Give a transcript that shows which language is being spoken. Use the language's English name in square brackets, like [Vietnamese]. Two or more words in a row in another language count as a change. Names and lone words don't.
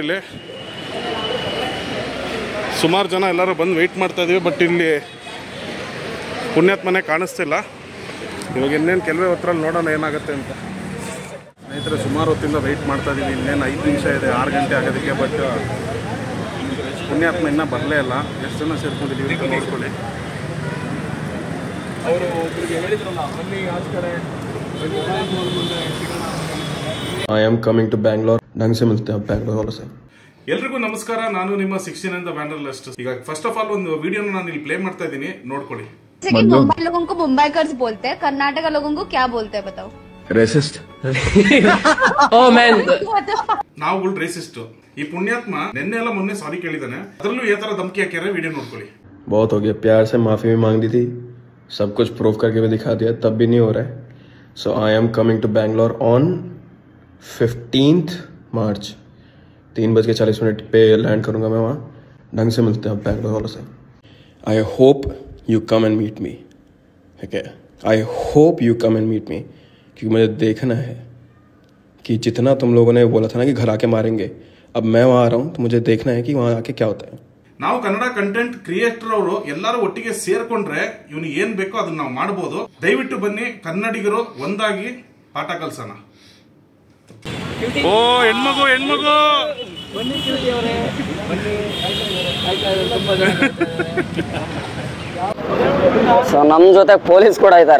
[Kannada] ಇಲ್ಲಿ ಸುಮಾರು ಜನ ಎಲ್ಲರೂ ಬಂದು ವೆಯ್ಟ್ ಮಾಡ್ತಾಯಿದ್ದೀವಿ, ಬಟ್ ಇಲ್ಲಿ ಪುಣ್ಯಾತ್ಮನೇ ಕಾಣಿಸ್ತಿಲ್ಲ. ಇವಾಗ ಇನ್ನೇನು ಕೆಲವೇ ಹೊತ್ತರಲ್ಲಿ ನೋಡೋಣ ಏನಾಗುತ್ತೆ ಅಂತ. ಸ್ನೇಹಿತರೆ, ಸುಮಾರು ಹೊತ್ತಿಂದ ವೆಯ್ಟ್ ಮಾಡ್ತಾಯಿದ್ದೀವಿ. ಇನ್ನೇನು 5 ನಿಮಿಷ ಇದೆ 6 ಗಂಟೆ ಆಗೋದಕ್ಕೆ, ಬಟ್ ಪುಣ್ಯಾತ್ಮ ಇನ್ನೂ ಬರಲೇ ಇಲ್ಲ. ಎಷ್ಟು ಜನ ಸೇರ್ಕೊಂಡಿದ್ದೀವಿ ಅಂತ ನೋಡ್ಕೊಳ್ಳಿ. [English] I am coming to Bangalore. [Hindi] ढंग से मिलते हैं बैंगलोर वालों से. [Kannada] ಎಲ್ರಿಗೂ ನಮಸ್ಕಾರ, ನಾನು ನಿಮ್ಮ 16 ಬ್ಯಾಂಡರ್ಲಿಸ್ಟ್. ಈಗ [English] first of all [Kannada] ಒಂದು ವಿಡಿಯೋನ ನಾನು ಇಲ್ಲಿ ಪ್ಲೇ ಮಾಡ್ತಾ ಇದ್ದೀನಿ, ನೋಡ್ಕೊಳ್ಳಿ. [Hindi] मुंबई लोगों को मुंबईकर्स बोलते हैं, कर्नाटक लोगों को क्या बोलते हैं बताओ? [English] Racist. Oh man. [Kannada] ನಾವುಗಳು ರೇಸಿಸ್ಟ್. ಈ ಪುಣ್ಯಾತ್ಮ ನಿನ್ನೆ ಎಲ್ಲ ಮೊನ್ನೆ ಸಾರಿ ಕೇಳಿದಾನೆ, ಅದರಲ್ಲೂ ಈ ತರ ಧಮಕಿ ಹಾಕ್ಯಾರೆ. ವಿಡಿಯೋ ನೋಡ್ಕೊಳ್ಳಿ. [Hindi] बहुत हो गया, प्यार से माफी भी मांग दी थी, सब कुछ प्रूफ करके भी दिखा दिया, तब भी नहीं हो रहा है. [English] So I am coming to Bangalore on 15th March. [Hindi] 3:40 पे लैंड करूंगा मैं वहाँ. ढंग से मिलते हैं बैंगलोर वालों से. [English] I hope you come and meet me. Okay, I hope you come and meet me, [Hindi] क्योंकि मुझे देखना है कि जितना तुम लोगों ने बोला था ना कि घर आके मारेंगे, अब मैं वहाँ आ रहा हूँ, तो मुझे देखना है कि वहाँ आके क्या होता है. [Kannada] ನಾವು ಕನ್ನಡ [English] content creator [Kannada] ಅವರು ಎಲ್ಲರೂ ಒಟ್ಟಿಗೆ ಸೇರ್ಕೊಂಡ್ರೆ ಇವನಿಗೆ ಏನ್ ಬೇಕೋ ಅದನ್ನ ನಾವು ಮಾಡಬಹುದು. ದಯವಿಟ್ಟು ಬನ್ನಿ, ಕನ್ನಡಿಗರು ಒಂದಾಗಿ ಪಾಠ ಕಲ್ಸೋಣ. ಓ ಹೆಣ್ಮಗು ಹೆಣ್ಮಗು ಸೊ ನಮ್ಮ ಜೊತೆ ಪೊಲೀಸ್ ಕೂಡ ಇದ್ದಾರೆ.